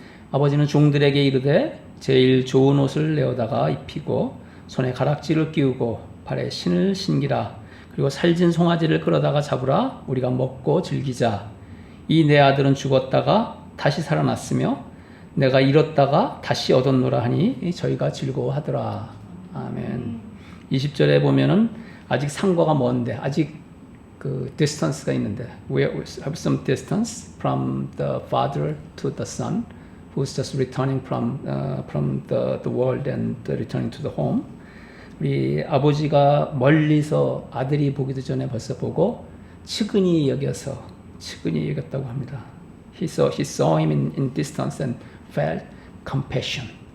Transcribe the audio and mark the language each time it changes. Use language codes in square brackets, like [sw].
[ko] 아버지는 종들에게 이르되 제일 좋은 옷을 내어다가 입히고 손에 가락지를 끼우고 발에 신을 신기라 그리고 살진 송아지를 끌어다가 잡으라 우리가 먹고 즐기자 이 내 아들은 죽었다가 다시 살아났으며 내가 잃었다가 다시 얻었노라 하니 저희가 즐거워하더라. 아멘. 20절에 보면은 아직 상거가 먼데 아직 그 distance가 있는데 [en] we have some distance from the father to the son who's just returning from the world and returning to the home. [ko] 우리 아버지가 멀리서 아들이 보기도 전에 벌써 보고 측은히 여겼다고 합니다. [en] He saw him in distance and felt compassion.